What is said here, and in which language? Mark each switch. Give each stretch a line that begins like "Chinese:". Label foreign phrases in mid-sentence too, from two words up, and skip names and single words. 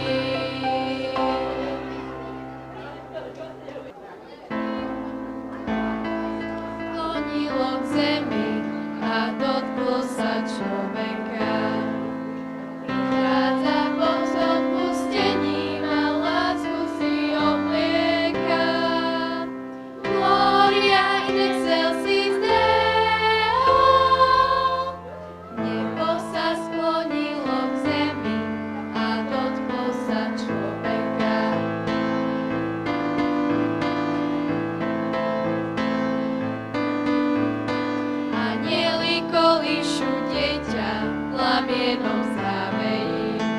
Slovak: Sklonilo k zemi a dotklo sa človeka. Prichádza Boh s odpustením a lásku si oblieka.
Latin: Gloria in excelsis Deo.
Slovak: Nebo sa sklonilo k zemi a dotklo sa človeka. Anieli kolíšu dieťa v plamienom záveji.